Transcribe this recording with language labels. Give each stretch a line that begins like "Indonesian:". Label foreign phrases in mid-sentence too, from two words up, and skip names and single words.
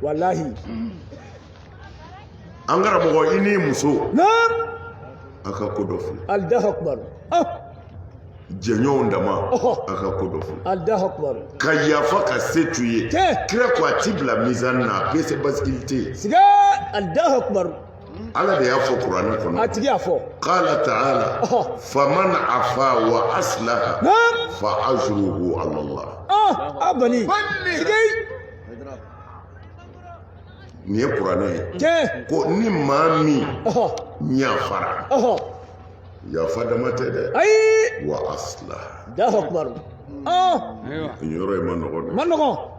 Bambara: an karamɔgɔ i n'i muso a ka ko dɔ filɛ jɛɲɔgɔnw dama a ka ko dɔ filɛ ka yafa ka se tu ye kira ko a ti bila mizani na a bɛ se basikili tɛ yen ala de y'a fɔ kuranɛ kɔnɔ
Arabic: قال تعالى فمن عفا وأصلح فأجره على الله
Bambara: nin ye kuranɛ ye ko ni maa min ɲafara yafa dama tɛ dɛ
Arabic: وأصلح
Bambara: nin yɔrɔ in ma nɔgɔn